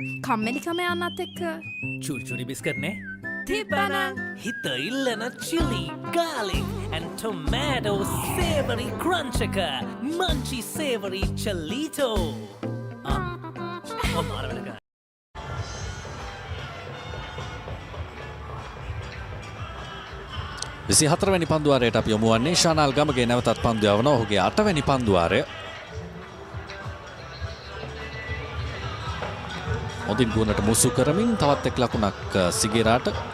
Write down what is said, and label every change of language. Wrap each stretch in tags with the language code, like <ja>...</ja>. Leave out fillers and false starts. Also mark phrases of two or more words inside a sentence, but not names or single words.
<si>කම්මැලිකම යන්නත් එක්ක චුරිචුරි බිස්කට්නේ තිබ්බනම් හිත ඉල්ලන</si> <en>chili, garlic and tomato savory crunch එක munchy savory chalito.</en> <si>මාරවලක. විසි හතරවැනි පන්දුවාරයට අපි යොමු වන්නේ ශානල් ගමගේ නැවතත් පන්දු යවනවා. ඔහුගේ 8 වැනි පන්දුවාරය. හොඳින් ගුණට මුසු කරමින් තවත් එක් ලකුණක් සිගේරාට.</si>